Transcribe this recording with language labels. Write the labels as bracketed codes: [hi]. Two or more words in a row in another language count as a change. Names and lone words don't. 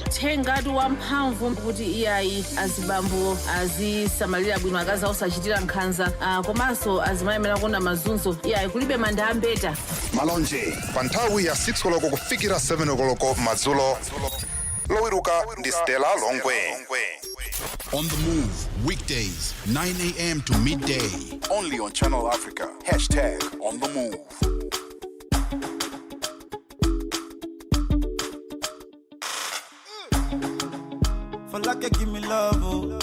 [ny] Thengatu wamphamvu kuti iyayi azibambo azisamalira bwino akazi osachitira nkhanza komanso azimayemera kuona mazunzo iyayi kulibe manda ambeta. Malonje pa nthawi ya 6 koloko kufikira 7 koloko madzulo. Lowiruka ndi Stella Longwe. [en] On the Move, weekdays, 9 a.m. to midday. Only on Channel Africa. #On the Move. For like you give me love, oh.